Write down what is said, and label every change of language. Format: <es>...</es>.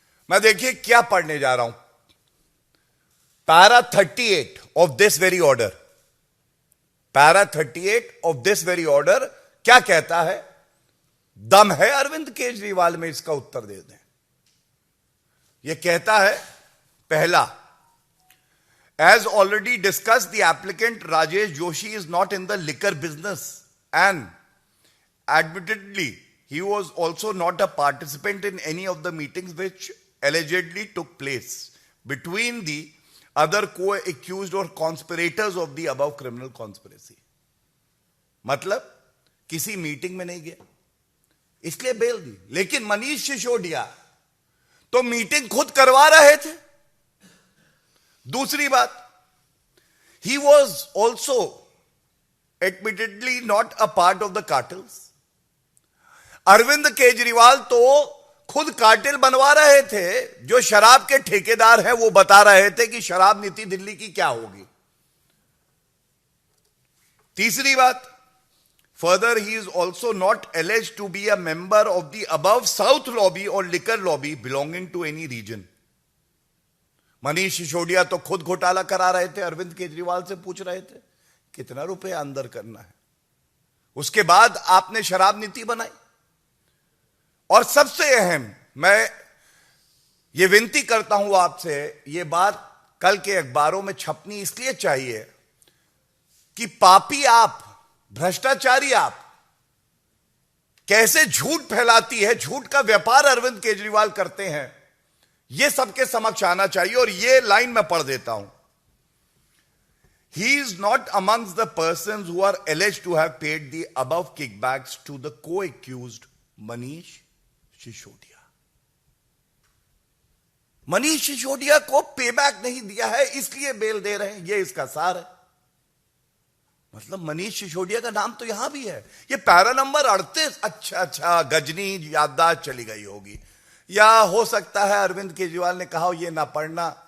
<hi>मैं देखिए क्या पढ़ने जा रहा हूं,</hi> <en>Para 38 of this very order. Para 38 of this very order</en> <hi>क्या कहता है? दम है अरविंद केजरीवाल में, इसका उत्तर दे दें। यह कहता है, पहला,</hi> <en>as already discussed, the applicant Rajesh Joshi is not in the liquor business and admittedly he was also not a participant in any of the meetings which allegedly took place between the other co-accused or conspirators of the above criminal conspiracy.</en> <hi>मतलब किसी meeting में नहीं गया, इसलिए bell दी. लेकिन मनीष सिसोदिया तो meeting खुद करवा रहे थे. दूसरी बात,</hi> <en>he was also admittedly not a part of the cartels.</en> <hi>Arvind Kejriwal तो खुद कार्टेल बनवा रहे थे. जो शराब के ठेकेदार हैं वो बता रहे थे कि शराब नीति दिल्ली की क्या होगी. तीसरी बात,</hi> <en>further he is also not alleged to be a member of the above South lobby or liquor lobby belonging to any region.</en> <hi>Manish Sisodia तो खुद घोटाला करा रहे थे, अरविंद केजरीवाल से पूछ रहे थे कितना रुपए अंदर करना है. उसके बाद आपने शराब नीति बनाई. और सबसे अहम, मैं ये विनती करता हूं आपसे, ये बात कल के अखबारों में छपनी इसलिए चाहिए कि पापी आप, भ्रष्टाचारी आप, कैसे झूठ फैलाती है, झूठ का व्यापार अरविंद केजरीवाल करते हैं, यह सबके समक्ष आना चाहिए. और यह लाइन मैं पढ़ देता हूं.</hi> <en>He is not amongst the persons who are alleged to have paid the above kickbacks to the co-accused Manish Sisodia.</en> <hi>Manish Sisodia को पेबैक नहीं दिया है, इसलिए बेल दे रहे हैं. यह इसका सार है. मतलब मनीष सिसोदिया का नाम तो यहां भी है. ये पैरा नंबर 38. अच्छा, गजनी याददाश्त चली गई होगी, या हो सकता है अरविंद केजरीवाल ने कहा ये ना पढ़ना.</hi>